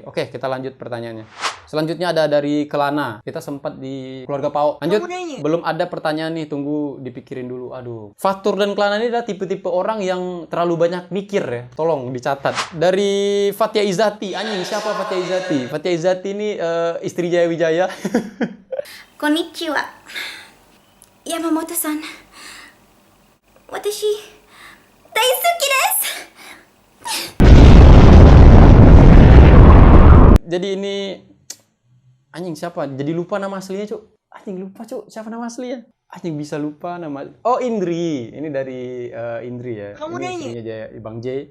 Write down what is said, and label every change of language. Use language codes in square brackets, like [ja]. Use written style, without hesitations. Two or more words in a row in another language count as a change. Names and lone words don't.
[id] Oke, kita lanjut pertanyaannya. Selanjutnya ada dari Kelana. Kita sempat di keluarga Pao. Lanjut. Belum ada pertanyaan nih, tunggu dipikirin dulu. Aduh. Fatur dan Kelana ini adalah tipe-tipe orang yang terlalu banyak mikir ya. Tolong dicatat. Dari Fatia Izati. Anjing, siapa Fatia Izati? Fatia Izati ini istri Jaya Wijaya. [ja] Konnichiwa. Yamamoto-san. 私大好きです. [id] Jadi ini anjing siapa? Jadi lupa nama aslinya, Cuk. Anjing lupa, Cuk. Siapa nama aslinya? Anjing bisa lupa nama. Oh, Indri. Ini dari Indri ya. Ini istrinya Bang J.